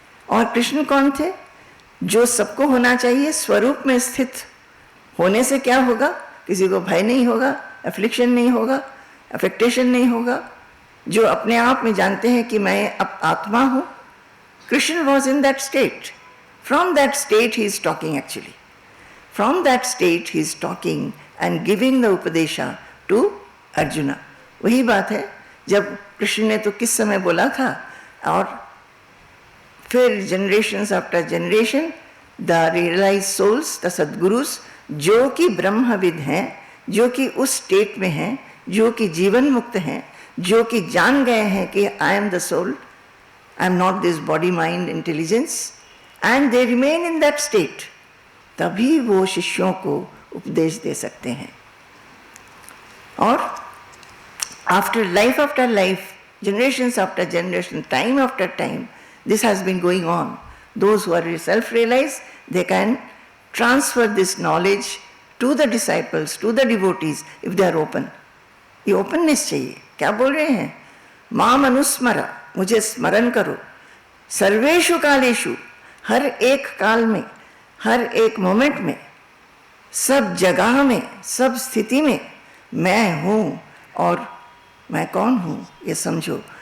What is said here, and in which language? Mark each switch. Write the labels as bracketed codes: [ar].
[hi] और कृष्ण कौन थे? जो सबको होना चाहिए, स्वरूप में स्थित होने से क्या होगा? किसी को भय नहीं होगा, एफ्लिक्शन नहीं होगा, अफेक्टेशन नहीं होगा, जो अपने आप में जानते हैं कि मैं अब आत्मा हूँ। [en] Krishna was in that state, From that state he is talking actually. From that state he is talking and giving the Upadesha to Arjuna. [hi] वही बात है जब कृष्ण ने तो किस समय बोला था, और फिर [en] generations after generation the realize souls, the sadgurus, [hi] जो कि ब्रह्मविद हैं, जो कि उस स्टेट में हैं, जो कि जीवन मुक्त हैं, जो कि जान गए हैं कि [en] I am the soul, I am not this body mind intelligence, and they remain in that state, [hi] तभी वो शिष्यों को उपदेश दे सकते हैं. और [en] after life, generations after generation, time after time, this has been going on. Those who are self-realized, they can transfer this knowledge to the disciples, to the devotees, if they are open. [hi] ये openness चाहिए. क्या बोल रहे हैं? माम अनुस्मरा, मुझे स्मरण करो. सर्वेषु कालेषु, हर एक काल में, हर एक मोमेंट में, सब जगह में, सब स्थिति में मैं हूँ, और मैं कौन हूँ ये समझो.